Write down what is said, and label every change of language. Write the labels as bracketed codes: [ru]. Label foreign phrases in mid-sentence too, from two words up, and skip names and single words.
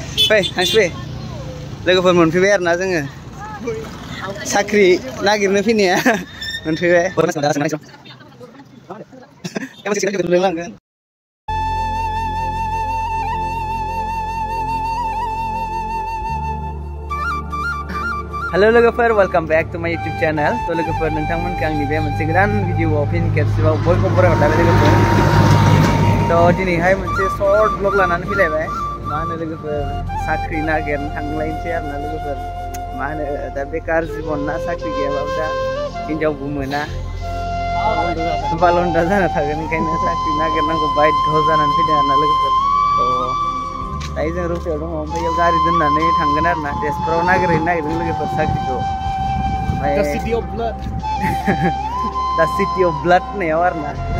[brx] Fai, Hanspe. Logoफोर मोनफैबाय आरोना जोङो साख्रि नागिरनो फैनाया मोनफैबाय Halo logoफोर [en] welcome back to my YouTube channel. [brx] तो लोगोफोर नोंथांमोनखौ आंनि बे मोनसे गोदान भिडिअआव फिन खेबसेबाव बयखौबो बरायहरलायबाय लोगोफोर तो दिनैहाय मोनसे [en] short vlog [brx] लानानै फैलायबाय मा होनो लोगोफोर साख्रि नागिरनो थांलायनोसै आरोना लोगोफोर मा होनो दा बेकार जिबन ना साख्रि गैयाबाबो दा हिनजावबो मोना बालन्दा जाना थागोन ओंखायनो साख्रि नागिरनांगौ बाध्य जानानै फैदों आरोना लोगोफोर तो दायो जों रुफायाव दङ ओमफ्राय बेयाव गारि दोननानै थांगोन आरोना तेजपुराव नागिरहैनो नागिरदों लोगोफोर साख्रिखौ The City of Blood The City of Blood होननायाव आरोना